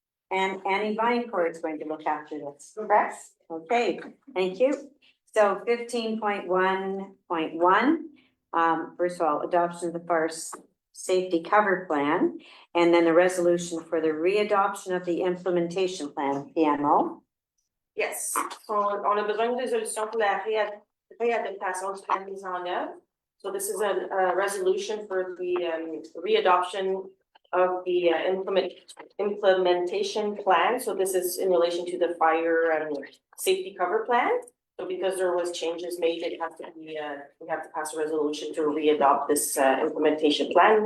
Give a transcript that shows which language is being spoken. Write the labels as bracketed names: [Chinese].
[English] And Annie Vinecourt is going to look after this, correct? Okay, thank you. So 15.1.1, first of all, adoption of the fire safety cover plan, and then the resolution for the readoption of the implementation plan, PMO. Yes, [French] on a besoin de résolution pour la réadaptation du plan de mise en œuvre. [English] So this is a resolution for the readoption of the implementation plan. So this is in relation to the fire safety cover plan. So because there was changes made, it has to be, we have to pass a resolution to readopt this implementation plan.